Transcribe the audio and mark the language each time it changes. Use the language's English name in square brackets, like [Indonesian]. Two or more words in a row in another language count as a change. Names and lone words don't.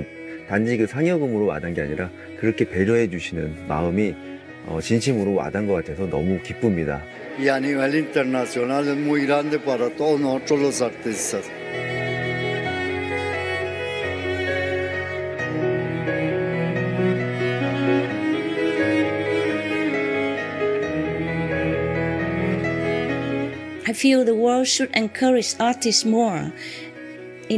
[Korean] 단지 그 상여금으로 와닿은 게 아니라 그렇게 배려해 주시는 마음이 진심으로 와닿은 것 같아서 너무 기쁩니다. [Spanish] Y a nivel internacional es muy grande para todos nosotros los artistas. [English] I feel the world should encourage artists more in